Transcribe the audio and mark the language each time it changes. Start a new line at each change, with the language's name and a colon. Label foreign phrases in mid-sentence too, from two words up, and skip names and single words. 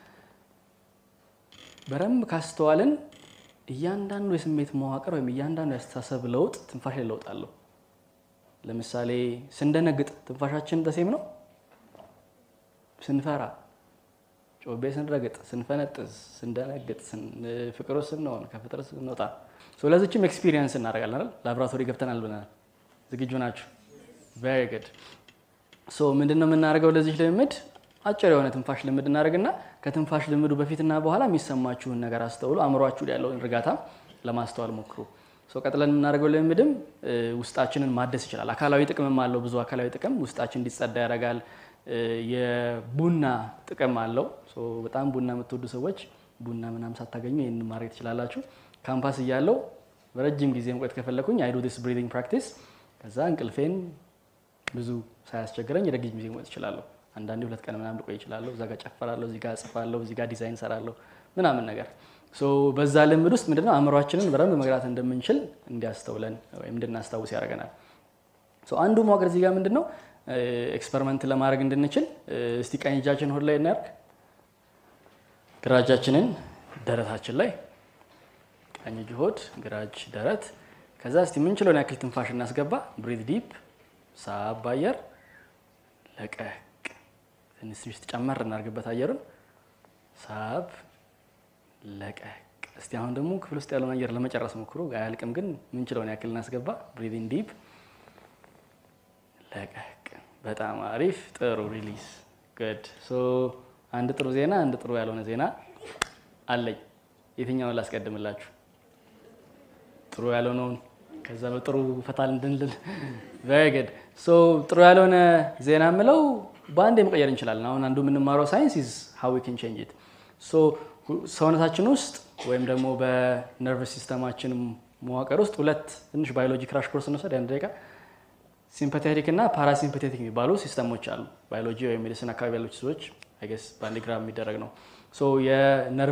Amharic: በረም ካስተዋልን እያንዳንዱ የስሜት መዋቅር ወይም እያንዳንዱ ያስተሳሰብ ለውጥ ትንፋሽ ላይ ለውጥ አለው ለምሳሌ ስንደነግጥ ትንፋሻችን ተሰም ነው ስንፈራ ጮቤ ስንረግጥ ስንፈነጥስ ስንደነግጥ ፍቅር ውስጥ ነው ከፍጥረት ስንወጣ ሶ ለዚህም ኤክስፒሪየንስ እናደርጋለን አይደል ላብራቶሪ ገብተናል ብለናል ዝግጁ ናችሁ?
English: very good
Amharic: so ምንድነው የምናደርገው ለዚህ ልምድ አጭር የሆነ ትንፋሽ ልምድ እናደርግና ከትንፋሽ ልምዱ በፊትና በኋላ የሚሰማችሁን ነገር አስተውሉ አእምሮአችሁ ላይ ያለውን እርጋታ ለማስተዋል ሞክሩ so ቀጥለን የምናደርገው ልምድም ውስጣችንን ማደስ ይችላል አካላዊ ጥቅምም አለው ብዙ አካላዊ ጥቅም ውስጣችን እንዲጸዳ ያደርጋል የቡና ጥቅም አለው so በጣም ቡና የምትወዱ ሰዎች ቡና ምናም ሳታገኙ ይሄንን ማድረግ ትችላላችሁ ካምፓስ እያለው በረጅም ጊዜ መቆየት ከፈለኩኝ
English: I do this breathing practice
Amharic: ከዛ እንቅልፌን ብዙ ሳያስቸግረኝ ረጅም ጊዜ መቆየት እችላለሁ አንዳንዴ 2 ቀን ምናምን ልቆይ እችላለሁ እዛ ጋር ጨፈራለሁ እዚህ ጋር ጽፋለሁ እዚህ ጋር ዲዛይን ሰራለሁ ምናምን ነገር so በዛ ልምድ ውስጥ ምንድነው አእምሮአችንን በደንብ መግራት እንደምንችል እንዲያስተውለን ወይም እንድናስታውስ ያደርገናል so አንዱ ማወቅ እዚህ ጋር ምንድነው ኤክስፐሪመንት ለማድረግ እንድንችል እስቲ ቀኝ እጃችን ሆድ ላይ እናርግ ግራ እጃችንን ደረታችን ላይ ቀኝ እጅ ሆድ ግራ እጅ ደረት ከዛ እስቲ ምን ችሎን ያክል ትንፋሽ እናስገባ
English: breathe deep
Amharic: ሳብ አየር ለቀቅ ትንሽ ተጨመር እናርግበት አየሩን ሳብ ለቀቅ እስቲ አሁን ደግሞ ክፍል ውስጥ ያለውን አየር ለመጨረስ ሞክሩ አያልቅም ግን ምን ችሎን ያክል እናስገባ
English: breathe in deep
Amharic: ለቀቅ በጣም አሪፍ ጥሩ ሪሊዝ good so አንድ ጥሩ ዜና አንድ ጥሩ ያልሆነ ዜና አለኝ የትኛውን ላስቀድምላችሁ ጥሩ ያልሆነውን ከዛ በጥሩ ፈታል እንድንል
English: very good
Amharic: so ጥሩ ያልሆነ ዜና ምለው ባንዴ መቀየር እንችላለን አሁን አንዱ የምንማረው ሳይንስ
English: is how we can change it
Amharic: so ሰውነታችን ውስጥ ወይም ደግሞ በነርቭ ሲስተማችን መዋቅር ውስጥ ሁለት ትንሽ
English: biology crash course
Amharic: እንወስድ አንድ ደቂቃ ሲምፓቴቲክ እና ፓራሲምፓቴቲክ የሚባሉ ሲስተሞች አሉ ባዮሎጂ ወይ ሜዲሲን አካባቢ ያሉት ሰዎች
English: I guess
Amharic: ባንዲግራም የሚደረግ ነው so የነርቭ